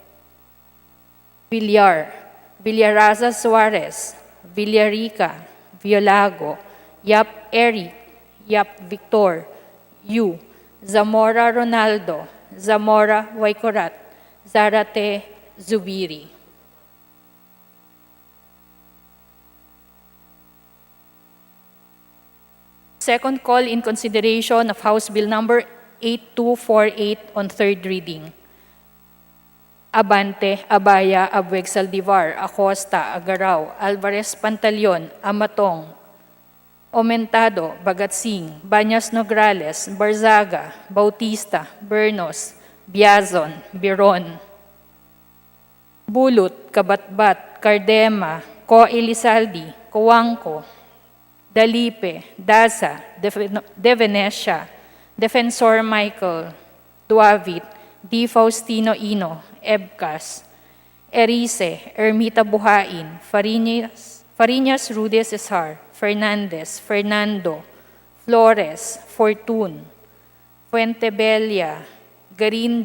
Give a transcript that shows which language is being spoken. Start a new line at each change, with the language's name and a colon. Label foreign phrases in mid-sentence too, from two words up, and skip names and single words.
English: Villar, Villaraza Suarez, Villarica, Violago, Yap Eric, Yap Victor, Yu, Zamora Ronaldo, Zamora Waikorat, Zarate Zubiri. Second call in consideration of House Bill number 8248 on third reading. Abante, Abaya, Abueg Saldivar, Acosta, Agaraw, Alvarez Pantaleon, Amatong, Omentado, Bagatsing, Banyas Nograles, Barzaga, Bautista, Bernos, Biazon, Biron, Bulut, Kabatbat, Cardema, Ko Elizaldi, Coangco, Dalipe, Daza, De Venecia, Defensor Michael, Duavit, D. Faustino Ino, Ebcas, Erice, Ermita Buhain, Fariñas Rude Cesar, Fernandez, Fernando, Flores, Fortun, Fuentebella, Garin